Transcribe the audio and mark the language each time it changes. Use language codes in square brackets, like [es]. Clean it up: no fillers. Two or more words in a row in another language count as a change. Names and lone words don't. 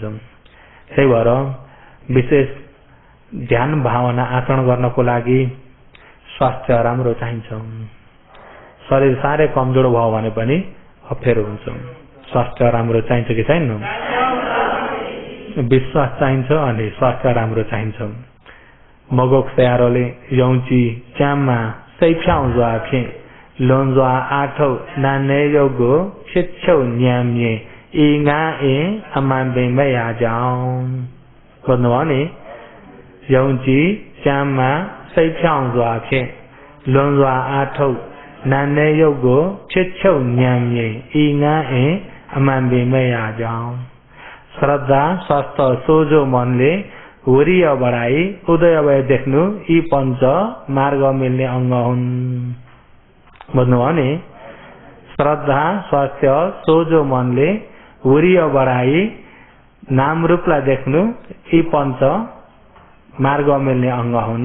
[ne] त्यही भएर विशेष ध्यान भावना आचरण गर्नको लागि स्वास्थ्य राम्रो चाहिन्छ। शरीर साह्रै कमजोर भयो भने पनि अप्ठ्यारो हुन्छ। स्वास्थ्य राम्रो चाहिन्छ कि छैन? विश्वास चाहिन्छ अनि स्वास्थ्य राम्रो चाहिन्छ। [tmg] मगोक स्यारोले यौची च्याममा सैफ्याउ ज्वाफे लोन्ज्वा आठौ नाने योगो छिच्छौ न्याम्ये इगा ए अमाबेमा याजाउ। [ne] भन्नुभयो नि, [tmg] यौची च्याममा सैफ्याउ ज्वाफे लोन्ज्वा आठौ नाने योगो छिच्छौ न्याम्ये इगा ए अमाबेमा याजाउ। [ne] श्रद्धा, स्वस्थ, सोझो मनले हुरिय बढाई उदय भए देख्नु यी पञ्च मार्ग मिल्ने अङ्ग हुन्। भन्नुभयो नि, श्रद्धा, स्वास्थ्य, सोझो मनले हुरिय बढाई नाम रूपलाई देख्नु यी पञ्च मार्ग मिल्ने अङ्ग हुन्।